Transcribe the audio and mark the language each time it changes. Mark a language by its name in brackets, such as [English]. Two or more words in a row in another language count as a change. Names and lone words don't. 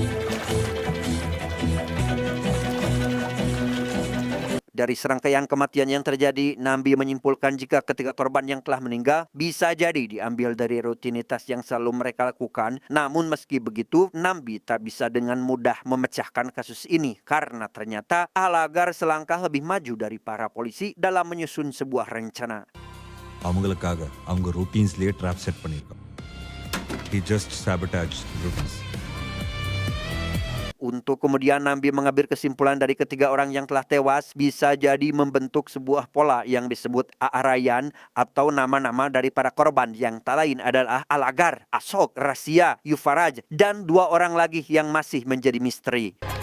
[Indonesian] Dari serangkaian kematian yang terjadi, Nambi menyimpulkan jika ketiga korban yang telah meninggal bisa jadi diambil dari rutinitas yang selalu mereka lakukan. Namun meski begitu, Nambi tak bisa dengan mudah memecahkan kasus ini karena ternyata Alagar selangkah lebih maju dari para polisi dalam menyusun sebuah rencana. [Tamil] அவங்களுக்காக அவங்க routinesலயே [English] trap set [Tamil] பண்ணிருக்கோம். [English] He just sabotaged routines. [Indonesian] Untuk kemudian Nambi mengambil kesimpulan dari ketiga orang yang telah tewas bisa jadi membentuk sebuah pola yang disebut Aarayan atau nama-nama dari para korban yang tak lain adalah Alagar, Ashok, Rasia, Yufaraj, dan 2 orang lagi yang masih menjadi misteri.